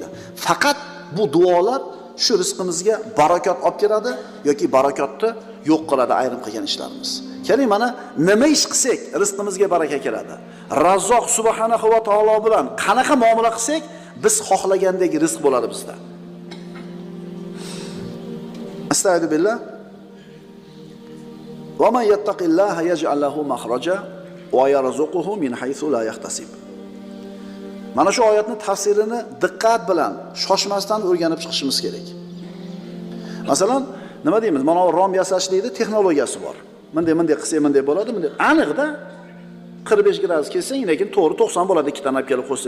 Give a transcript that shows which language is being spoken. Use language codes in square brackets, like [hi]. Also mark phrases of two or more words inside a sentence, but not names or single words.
[uz] Faqat bu duolar shu rizqimizga barakot olib keladi yoki barakotni yo'q qiladi ayrim qilgan ishlarimiz. Keling mana nima ish qilsak rizqimizga baraka keladi. Razzoq subhanahu va taolo bilan qanaqa muomala qilsak biz xohlagandek rizq bo'ladi bizda. Astagfirullah. [ar] ومن يتق الله يجعل له مخرجا ويرزقه من حيث لا يحتسب. [uz] Mana shu oyatni tafsirini diqqat bilan, shoshmasdan o'rganib chiqishimiz kerak. Masalan, nima deymiz? Mana rom yasashlikda texnologiyasi bor. Bunday qilsak bunday bo'ladi, bunday. Aniqda 45 gradus kelsang, lekin to'g'ri 90 bo'ladi, ikki tanab kelib qo'ysang.